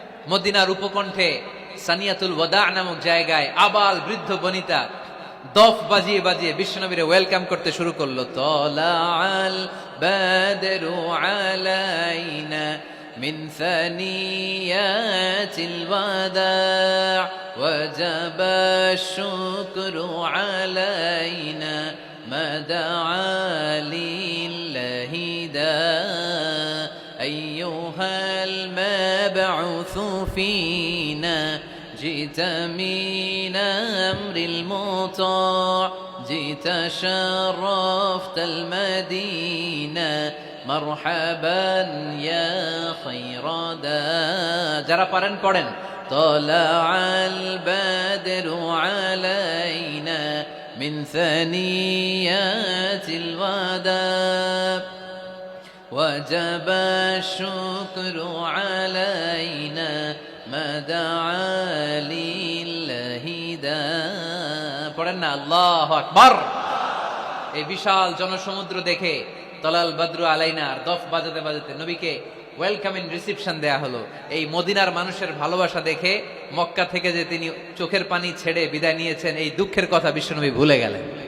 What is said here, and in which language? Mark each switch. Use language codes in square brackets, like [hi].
[bn] মদিনার উপকণ্ঠে সানিয়াতুল ওয়াদা নামক জায়গায় আবাল বৃদ্ধ বনিতা দফ বাজিয়ে বাজিয়ে বিশ্বনবীরে ওয়েলকাম করতে শুরু করলো। [ar] তলাআল বাদরু আলাইনা মিন সানিয়াতিল ওয়াদা ওয়াজাবা শুকরু আলাইনা ما دعا لله داء أيها المبعوث فينا جئت من أمر المطاع جئت شرفت المدينة مرحبا يا خير داء [bn] যারা পারেন পড়েন [ar] طلع البدر علينا من ثنيات الوداع وجب الشكر علينا ما دعا لله داء [bn] পড়েন না [ar] আল্লাহু আকবার। [bn] এই বিশাল জনসমুদ্র দেখে [ar] তলাল বদরু আলাইনা [bn] আর দফ বাজাতে বাজাতে নবীকে ওয়েলকামিং রিসিপশন দেয়া হলো। এই মদিনার মানুষের ভালোবাসা দেখে মক্কা থেকে যে তিনি চোখের পানি ছেড়ে বিদায় নিয়েছেন এই দুঃখের কথা বিশ্বনবী ভুলে গেলেন।